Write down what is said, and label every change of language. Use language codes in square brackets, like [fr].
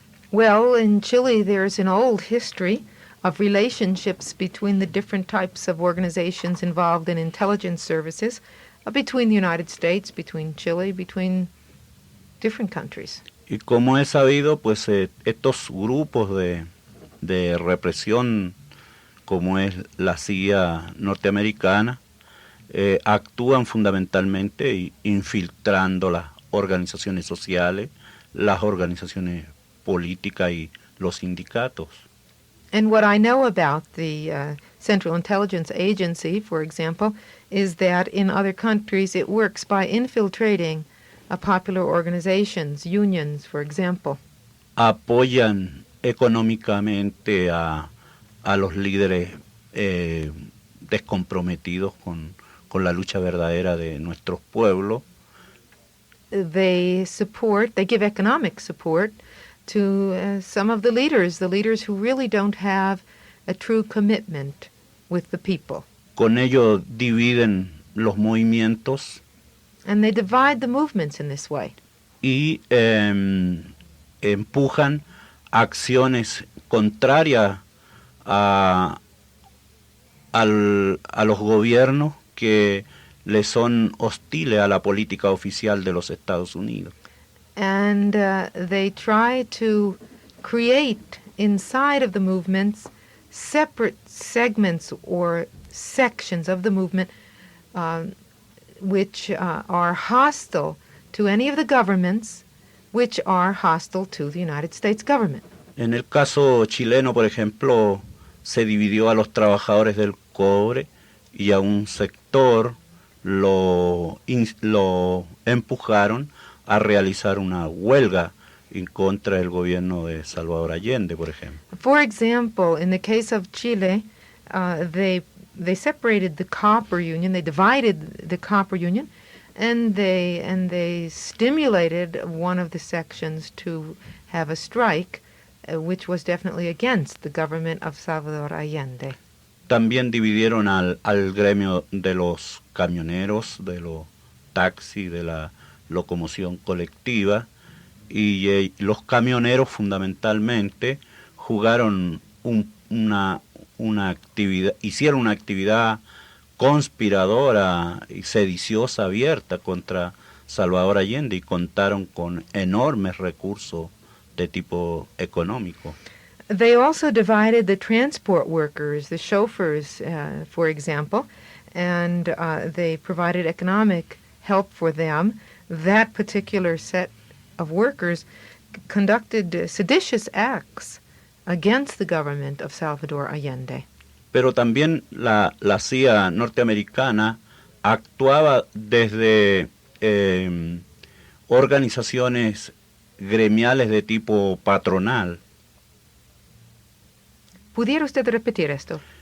[en] Well, in Chile there's an old history of relationships between the different types of organizations involved in intelligence services, between the United States, between Chile, between different countries. [es] Y como es sabido, pues estos grupos de represión, como es la CIA norteamericana, actúan fundamentalmente infiltrando las organizaciones sociales, las organizaciones políticas y los sindicatos. [en] And what I know about the Central Intelligence Agency, for example, is that in other countries it works by infiltrating popular organizations, unions, for example. [es] Apoyan económicamente a los líderes descomprometidos con la lucha verdadera de nuestros pueblos. [en] They give economic support to some of the leaders who really don't have a true commitment with the people. [es] Con ello dividen los movimientos. [en] And they divide the movements in this way. [es] Y empujan acciones contrarias a los gobiernos que le son hostiles a la política oficial de los Estados Unidos. [en] And they try to create inside of the movements separate segments or sections of the movement which are hostile to any of the governments which are hostile to the United States government. [es] En el caso chileno, por ejemplo, se dividió a los trabajadores del cobre y a un sector lo empujaron a realizar una huelga en contra del gobierno de Salvador Allende, por ejemplo. [en] For example, in the case of Chile, they separated the copper union, they divided the copper union, and they stimulated one of the sections to have a strike, which was definitely against the government of Salvador Allende. [es] También dividieron al gremio de los camioneros, de los taxis, de la locomoción colectiva, y los camioneros fundamentalmente jugaron una actividad, hicieron una actividad conspiradora y sediciosa abierta contra Salvador Allende y contaron con enormes recursos de tipo económico. [en] They also divided the transport workers, the chauffeurs, for example, and they provided economic help for them. That particular set of workers conducted seditious acts against the government of Salvador Allende. [es] Pero también la CIA norteamericana actuaba desde organizaciones gremiales de tipo patronal. ¿Pudiera usted repetir esto?